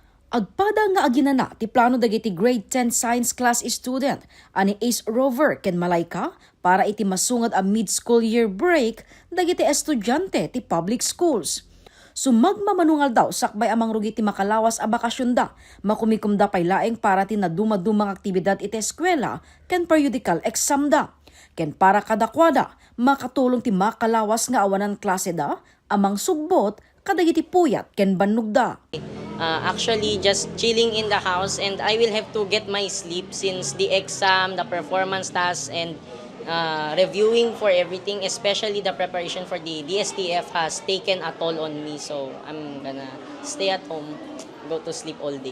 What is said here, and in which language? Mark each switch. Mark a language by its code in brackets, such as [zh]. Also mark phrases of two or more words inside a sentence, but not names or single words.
[ilo] Agpada nga aginana ti plano dagiti [en] grade 10 science class student [ilo] ani Ace Rover ken Malayka para iti masungad a [en] mid-school year break [ilo] dagiti estudyante ti [en] public schools. [ilo] Sumagmamanungal daw sakbay amang rugi ti makalawas a bakasyon da, makumikumda pay laeng para ti naduma-dumang aktibidad iti eskwela ken [en] periodical exam [ilo] da. Ken para kadakwada, makatulong ti makalawas nga awanan klase da, amang sugbot kadagiti puyat ken banugda. [en] Actually just chilling in the house, and I will have to get my sleep since the exam, the performance tasks, and reviewing for everything, especially the preparation for the DSTF has taken a toll on me. So I'm gonna stay at home, go to sleep all day.